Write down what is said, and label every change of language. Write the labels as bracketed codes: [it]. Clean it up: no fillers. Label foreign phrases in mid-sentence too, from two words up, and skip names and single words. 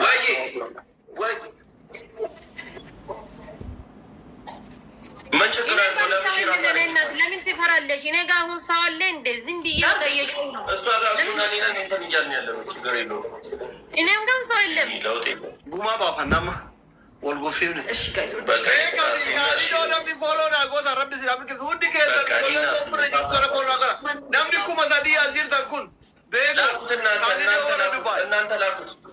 [am] ወይ ምን ችግር አለ? ለምን ትፈራለሽ? እኔ ጋር አሁን ሰው አለ እንደ ዝም ብዬ እሷ ጋር እሱና እኔ ነን እንትን እያልን ያለ ነው። ችግር የለውም። እኔም ጋር ሰው የለም። ለውጥ የለም። ጉማ ባፋናማ ወልጎሲም ነ እሺ ጋይሶች [om] namni kuma sadii as jirtan kun [am] እናንተ ላኩት